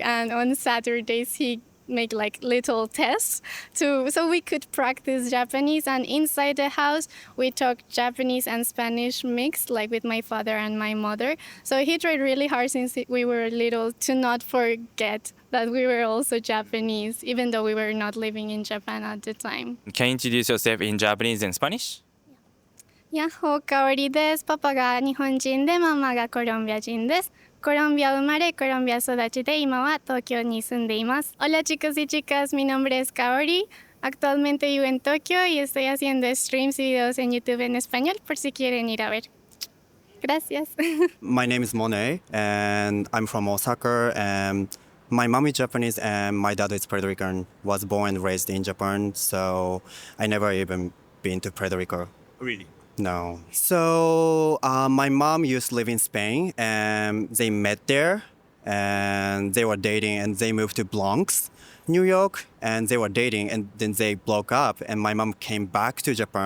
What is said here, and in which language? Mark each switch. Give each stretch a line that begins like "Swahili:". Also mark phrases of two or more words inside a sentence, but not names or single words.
English: And on Saturdays, he make like little tests so we could practice Japanese, and inside the house we talk Japanese and Spanish mixed, like with my father and my mother. So he tried really hard since we were little to not forget that we were also Japanese, even though we were not living in Japan at the time. Can you introduce yourself in Japanese and Spanish?
Japanese: やっほーかおりです。パパが日本人でママがコロンビア人です。コロンビア生まれ、コロンビア育ちで今は東京に住んでいます。
Spanish: Hola chicos y chicas, mi nombre es Kaori. Actualmente vivo en Tokio y estoy haciendo streams y videos en YouTube en español por si quieren ir a ver. Gracias.
English: My name is Monet, and I'm from Osaka. And my mom is Japanese, and my dad is Puerto Rican. Was born and raised in Japan, so I never even been to Puerto Rico. Really? No. So my mom used to live in Spain, and they met there, and they were dating, and they moved to Bronx, New York, and they were dating, and then they broke up, and my mom came back to Japan.